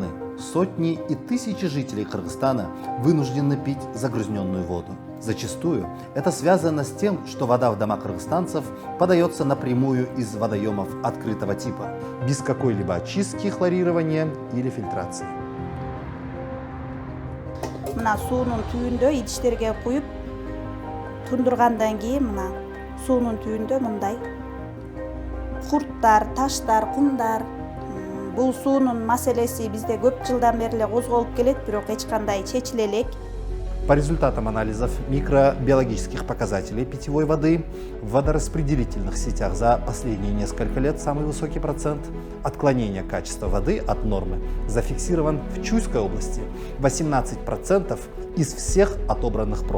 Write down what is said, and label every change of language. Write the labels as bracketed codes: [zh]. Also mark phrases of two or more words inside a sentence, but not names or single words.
[ru] Сотни и тысячи жителей Кыргызстана вынуждены пить загрязненную воду. Зачастую это связано с тем, что вода в домах кыргызстанцев подается напрямую из водоемов открытого типа, без какой-либо очистки, хлорирования или фильтрации. [ky] мына суунун түбүндө идиштерге куюп тундургандан кийин мына суунун түбүндө мындай курттар, таштар, кумдар. Бул суунун маселеси бизде көп жылдан бери эле козголуп келет, бирок эч кандай чечиле элек. [ru] По результатам анализов микробиологических показателей питьевой воды в водораспределительных сетях за последние несколько лет самый высокий процент отклонения качества воды от нормы зафиксирован в Чуйской области – 18% из всех отобранных проб.